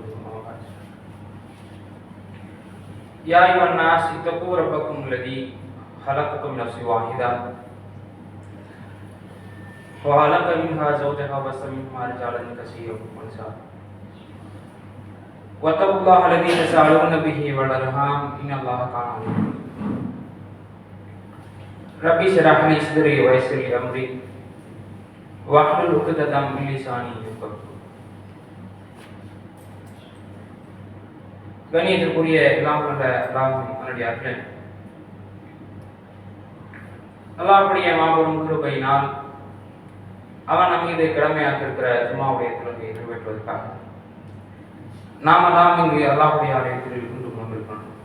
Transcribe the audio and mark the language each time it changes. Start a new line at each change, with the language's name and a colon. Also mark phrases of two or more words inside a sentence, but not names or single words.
Arabic: أما بعد يا أيها الناس اتقوا ربكم الذي خلقكم من نفس واحدة وخلق منها زوجها وبث منهما رجالا كثيرا ونساء واتقوا الله الذي تساءلون به والأرحام إن الله كان عليكم ربي اشرح لي صدري ويسر لي أمري واحلل عقدة من لساني يفقهوا.
Tamil: கண்ணியத்திற்குரிய எல்லாம் கொண்ட அல்லாஹ்வினுடைய அல்லாஹ்வுடைய மாபெரும் கிருபையினால் அவன் நம் மீது கடமையாக்கியிருக்கிற ஜும்மாவுடைய தொழுகையை நிறைவேற்றுவதற்காக நாமெல்லாம் இங்கு அல்லாஹ்வுடைய ஆலயத்தில் இருந்து கொண்டிருக்கிறோம்.